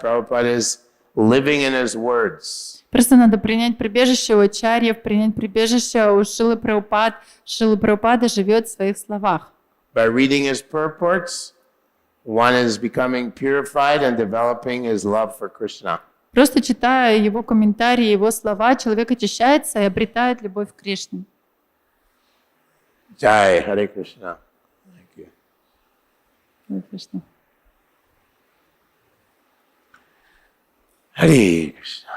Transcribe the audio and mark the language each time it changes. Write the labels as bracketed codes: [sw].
[en] Prabhupada is living in his words. [ru] Просто надо принять прибежище у ачарьев, принять прибежище у Шрилы Прабхупад. Шрила Прабхупада живет в своих словах. [en] By reading his purports, one is becoming purified and developing his love for Krishna. [ru] Просто читая его комментарии, его слова, человек очищается и обретает любовь к Кришне. [en] Jai Hare Krishna. Thank you. Hare Krishna. Hare Krishna.